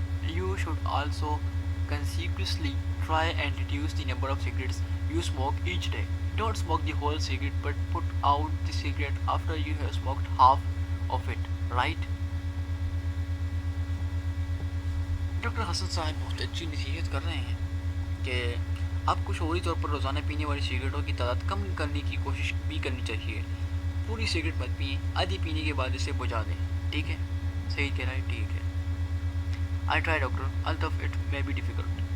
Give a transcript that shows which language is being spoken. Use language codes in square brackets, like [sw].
[en] You should also consequently try and reduce the number of cigarettes you smoke each day. Don't smoke the whole cigarette, but put out the cigarette after you have smoked half of it, right? [ur] Doctor حسن صاحب بہت اچھی نصیحت کر رہے ہیں کہ آپ کو شعوری طور پر روزانہ پینے والی سگریٹوں کی تعداد کم کرنے کی کوشش بھی کرنی چاہیے۔ پوری سگریٹ مت پئیں، آدھی پینے کے بعد اسے بجھا دیں، ٹھیک ہے؟ صحیح کہہ رہا ہے، ٹھیک ہے۔ [en] I try [ur] doctor [en] although it may be difficult.